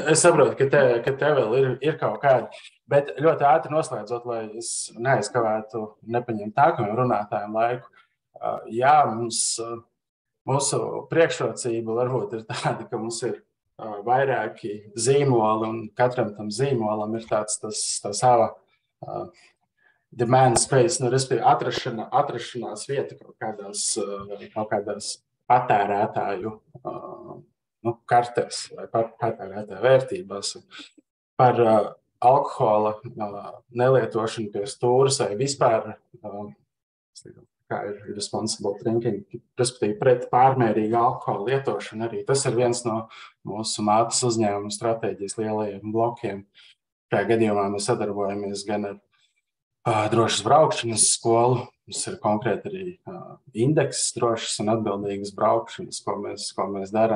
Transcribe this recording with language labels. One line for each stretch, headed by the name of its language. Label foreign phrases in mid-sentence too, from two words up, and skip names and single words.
Latvian: Es saprotu, ka te vēl ir kaut kādi, bet ļoti ātri noslēdzot, lai es neaizkavētu nepaņemt nākamajam runātājiem laiku. Jā, mūsu priekšrocība varbūt ir tāda, ka mums ir vairāki zīmoli, un katram tam zīmolam ir tā sava
English: demand space,
Latvian: respektīvi atrašanās vieta kaut kādās patērētāju kartēs vai patērētāju vērtībās. Par alkohola nelietošanu pie stūras vai vispār, kā ir
English: responsible drinking,
Latvian: respektīvi pret pārmērīgu alkohola lietošanu arī. Tas ir viens no mūsu mātes uzņēmuma stratēģijas lielajiem blokiem. Šajā gadījumā mēs sadarbojamies gan ar drošas braukšanas skolu. Mums ir konkrēti arī indeks drošas un atbildīgas braukšanas, ko mēs darām.